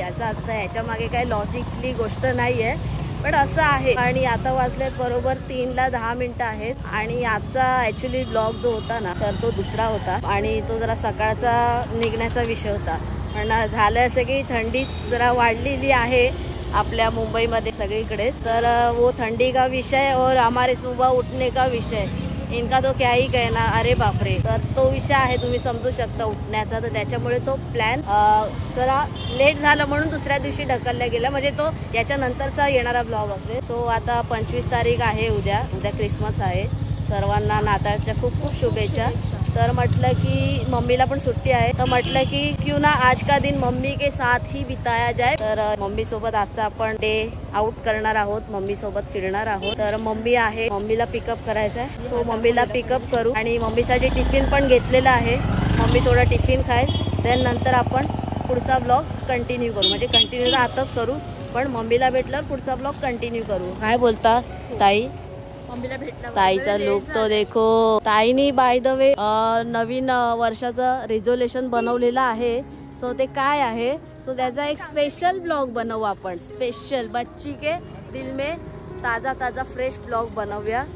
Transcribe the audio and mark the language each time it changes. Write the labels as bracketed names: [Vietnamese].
[Marathi] असं आता ह्याच्या मागे काही लॉजिकली गोष्ट नाही आहे, पण असं आहे. आणि आता वाजलेत बरोबर 3:10 आहेत. आणि आजचा ॲक्च्युली ब्लॉग जो होता ना तर तो दुसरा होता आणि तो जरा सकाळचा निघण्याचा विषय होता. पण झालं असं की थंडी जरा वाढलेली आहे आपल्या मुंबईमध्ये सगळीकडेच. [Hindi] तर वो थंडी का विषय और हमारे सुबह उठने का विषय, इनका तो क्या ही कहना. [Marathi] अरे बापरे. तर तो विषय आहे, तुम्ही समजू शकता उठण्याचा. तर त्याच्यामुळे तो प्लॅन जरा लेट झाला म्हणून दुसऱ्या दिवशी ढकलला गेला, म्हणजे तो याच्यानंतरचा येणारा ब्लॉग असेल. सो आता 25 तारीख आहे, उद्या क्रिसमस आहे. सर्वांना नाताळच्या खूप खूप शुभेच्छा. तर म्हटलं की मम्मीला पण सुट्टी आहे, तर म्हटलं की [Hindi] क्यों ना आज का दिन मम्मी के साथ ही बिताया जाए. [Marathi] तर मम्मी सोबत आजचा आपण डे आउट करणार आहोत, मम्मी सोबत फिरणार आहोत. तर मम्मी आहे, मम्मीला पिकअप करायचं आहे. सो मम्मीला पिकअप करू आणि मम्मीसाठी टिफिन पण घेतलेला आहे. मम्मी थोडा टिफिन खाईल, देन नंतर आपण पुढचा ब्लॉग कंटिन्यू करू. म्हणजे कंटिन्यू आताच करू, पण मम्मीला भेटल्यावर पुढचा ब्लॉग कंटिन्यू करू. काय बोलता ताई? मम्मीला भेटला ताईचा लुक [Hindi] तो देखो. [Marathi] ताईनी बाय द वे नवीन वर्षाचं रिझोल्यूशन बनवलेलं आहे. सो ते काय आहे, तो त्याचा एक स्पेशल ब्लॉग बनवू आपण. [Hindi] स्पेशल बच्ची के दिल में ताजा ताजा फ्रेश ब्लॉग [Marathi] बनवूया.